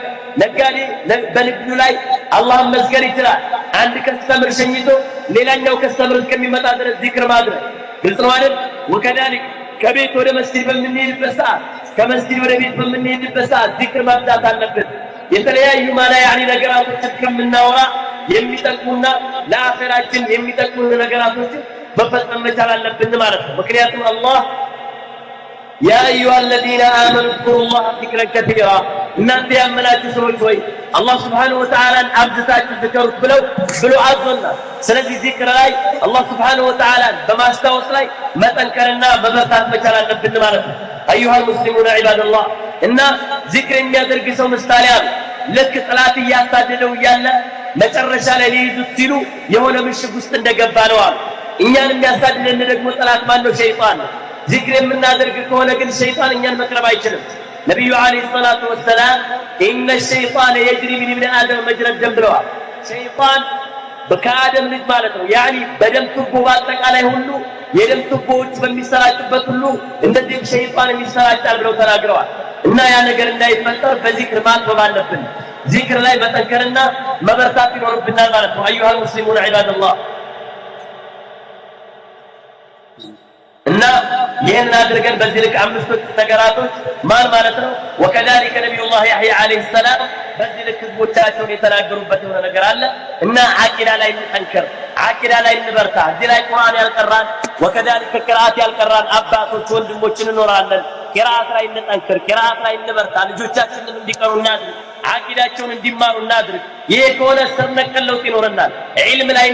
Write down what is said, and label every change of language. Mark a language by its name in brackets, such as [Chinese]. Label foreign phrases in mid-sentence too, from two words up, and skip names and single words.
[Amharic] ነጋዴ በንግዱ ላይ አላህን መስገድ ይችላል አንድ ከስተምር ሸኝቶ ሌላኛው ከስተምር እስከሚመጣ ድረስ ذكر ማድረግ ግልጽ ነው አይደል وكذلك ከቤት ወደ መስጊድ በመንሄድበት ሰዓት ከመስጊድ ወደ ቤት በመንሄድበት ሰዓት ذكر ማብዛት አለብን የተለያዩ ማላ ያኒ ነገራቶችን ከምናወራ የሚጠቅሙና ለአኺራችን የሚጠቅሙ ነገራቶችን መፈጸም መቻል አለብን ማለት ነው ምክንያቱም አላህ [Arabic] يا أيها الذين آمنوا اذكروا الله ذكرا كثيرا [Amharic] እናንተ ያመናችሁ ሰዎች ሆይ አላህ [Arabic] سبحانه وتعالى [Amharic] አብዝታችሁ ዝክሩት ብለው አዘና ስለዚህ ዚክር ላይ አላህ [Arabic] سبحانه وتعالى [Amharic] በማስታወስ ላይ መጠንከርና መበርታት መቻል አለብን ማለት ነው [Arabic] ايها المسلمون عباد الله [Amharic] እና ዚክር የሚያደርግ ሰው ምሳሌ አለ ልክ ጥላት ያሳደደው ያለ መጨረሻ ላይ ሊይዙት ሲሉ የሆነ ምሽግ ውስጥ እንደገባ ነው አለ እኛን የሚያሳድደን ደግሞ ጥላት ማን ነው ሸይጣን ነው ዚክር የምናደርግ ከሆነ ግን ሸይጣን እኛን መቅረብ አይችልም ነብዩ [Arabic] عليه الصلاة والسلام ان الشيطان يجري من ابن ادم مجرى الدم [Amharic] ብለዋል ሸይጣን በካደም ልጅ ማለት ነው ያኒ በደም ቱቦ ባጠቃላይ ሁሉ የደም ቱቦዎች በሚሰራጭበት ሁሉ እንደዚህ ሸይጣን የሚሰራጫል ብለው ተናግረዋል እና ያ ነገር እንዳይፈጠር በዚክር ማጥበብ አለብን ዚክር ላይ መጠንከርና መበርታት ይኖርብናል ማለት ነው [Arabic] ايها المسلمون عباد الله [Amharic] እና ይሄን አድርገን በዚህ ልክ አምስት ነገራቶች ማን ማለት ነው [Arabic] وكذلك نبي الله يحيى عليه السلام [Amharic] በዚህ ልክ ህዝቦቻቸውን የተናገሩበት የሆነ ነገር አለ እና አቂዳ ላይ እንጠንከር አቂዳ ላይ እንበርታ እዚህ ላይ ቁርአን ያልቀራን وكذلك ቅራአት ያልቀራን አባቶች ወንድሞችን እንኖራለን ቅራአት ላይ እንጠንከር ቅራአት ላይ እንበርታ ልጆቻችንን እንዲቀሩና አቂዳቸውን እንዲማሩ እናድርግ ይሄ ከሆነ ስር ነቀል ለውጥ ይኖርናል ዒልም ላይ